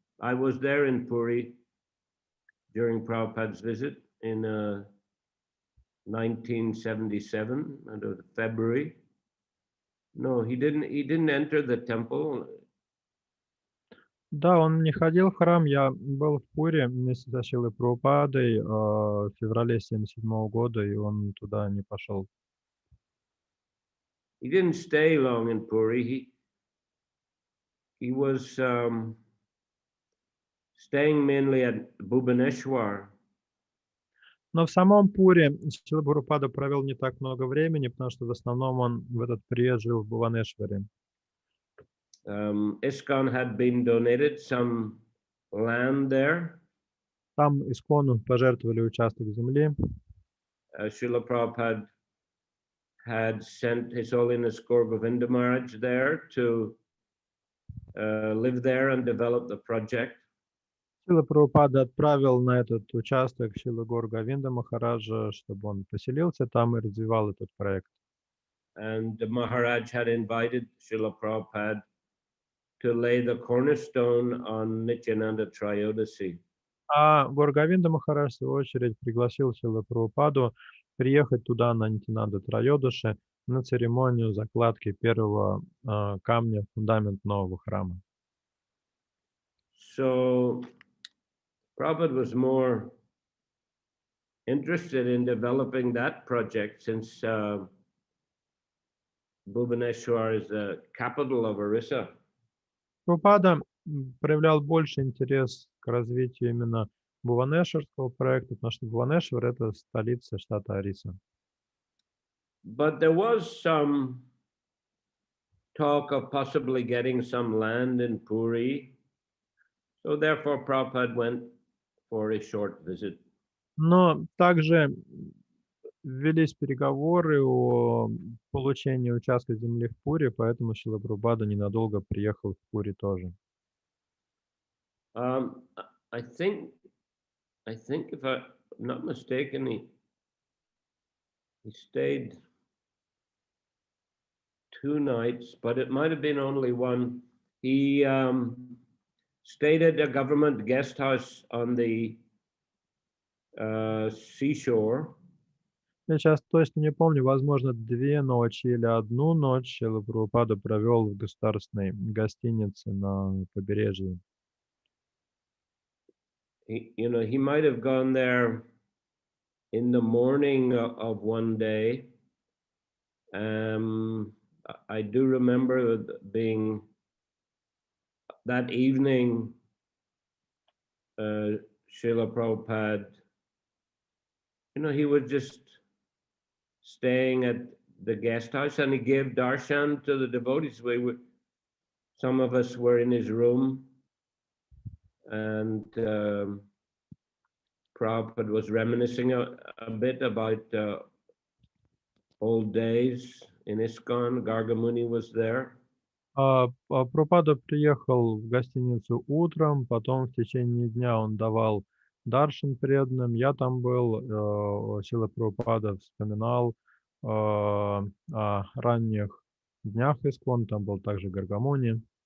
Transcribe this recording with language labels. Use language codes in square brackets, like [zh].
[en] I was there in Puri during Prabhupada's visit in 1977, February. No, he didn't enter the temple. [ru] Да, он не ходил в храм. Я был в Пури вместе со Шрилой Прабхупадой в феврале 1977 года, и он туда не пошел. [en] He didn't stay long in Puri. He was staying mainly at Bhubaneswar. [ru] Но в самом Пуре Шрила Прабхупада провел не так много времени, потому что в основном он в этот период жил в Бхуванешваре. [en] ISKCON had been donated some land there. [ru] Там Искону пожертвовали участок земли. [en] Srila Prabhupada had sent His Holiness Gaura Govinda Maharaj there to live there and develop the project. [ru] Шрила Прабхупада отправил на этот участок Шрилу Гауру Говинда Махараджа, чтобы он поселился там и развивал этот проект. [en] And the Maharaj had invited Srila Prabhupada to lay the cornerstone on Nityananda Trayodasi. [ru] А Гауру Говинда Махарадж, в свою очередь, пригласил Шрилу Прабхупаду приехать туда на Нитянанда Трайодаши на церемонию закладки первого камня в фундамент нового храма. [en] So Prabhupada was more interested in developing that project since Bhubaneswar is the capital of Orissa. [ru] Прабхупада проявлял больше интерес к развитию именно Бхуванешварского проекта, потому что Бхуванешвар — это столица штата Ориса. [en] But there was some talk of possibly getting some land in Puri. So therefore Prabhupada went for a short visit. [ru] Но также велись переговоры о получении участка земли в Пури, поэтому Шрила Прабхупада ненадолго приехал в Пури тоже. [en] I think if I'm not mistaken, he stayed 2 nights, but it might have been only one. He stayed at a government guest house on the seashore. [ru] Я сейчас точно не помню, возможно, 2 ночи или 1 ночь Шрила Прабхупада провел в государственной гостинице на побережье. [en] He might have gone there in the morning of one day. I do remember being that evening, Srila Prabhupada, he was just staying at the guest house and he gave darshan to the devotees. Some of us were in his room, and Prabhupada was reminiscing a bit about old days in ISKCON. Gargamuni was there. [ru] Прабхупада приехал в гостиницу утром, потом в течение дня он давал даршан преданным. Я там был, Шрила Прабхупада вспоминал о ранних днях ISKCON, там был также Гаргамуни.